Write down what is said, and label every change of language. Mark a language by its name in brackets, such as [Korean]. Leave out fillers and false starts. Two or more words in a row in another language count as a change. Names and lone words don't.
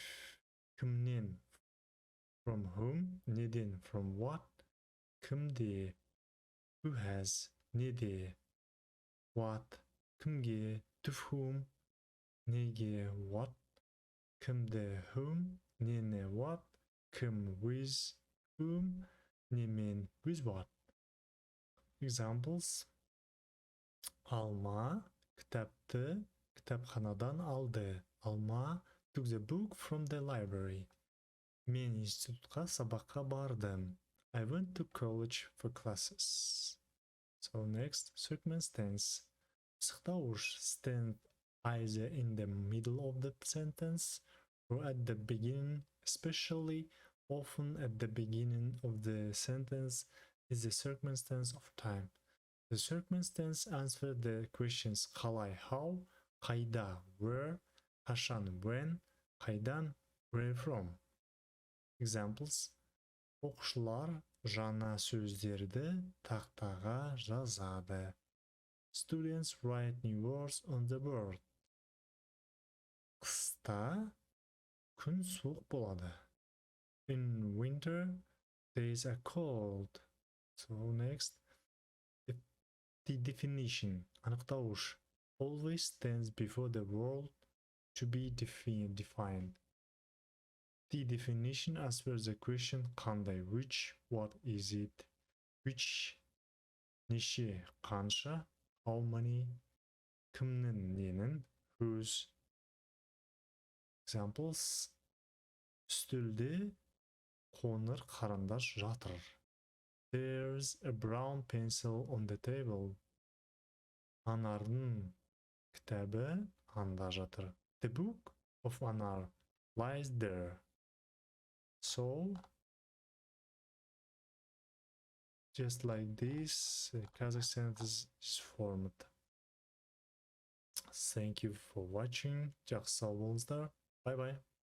[English] Кімнен, from whom, неден, from what, кімде, who has, неде, what, кімге, to whom, неге, what, кімді, whom, нені, what, кім, with whom, немен, with what. [Kazakh] Examples: Alma кітапты кітапханадан алды. [English] Alma took the book from the library. [Kazakh] Мен институтқа сабаққа бардым. [English] I went to college for classes. So next, circumstance. Пысықтауыш stand either in the middle of the sentence or at the beginning. Especially often at the beginning of the sentence is the circumstance of time. The circumstance answers the questions қалай, how, қайда, where, қашан, when, қайдан, where from. Examples: [Kazakh] оқушылар жаңа сөздерді тақтаға жазады. [English] Students write new words on the board. [Kazakh] Қыста күн суық болады. [English] In winter, days are cold. So next, the definition. Анықтауыш always stands before the word to be defined. The definition answers the question қандай, which, what is it, which, [Kazakh] неше, қанша, [English] how many, [Kazakh] кімнің, ненің, whose. Examples: үстелде қоңыр қарындаш жатыр. [English] There's a brown pencil on the table. [Kazakh] Анардың кітабы анда жатыр. [English] The book of Anar lies there. So, just like this, Kazakh sentence is formed. Thank you for watching. [Kazakh] Жақсы сау болыңыздар. [English] Bye bye.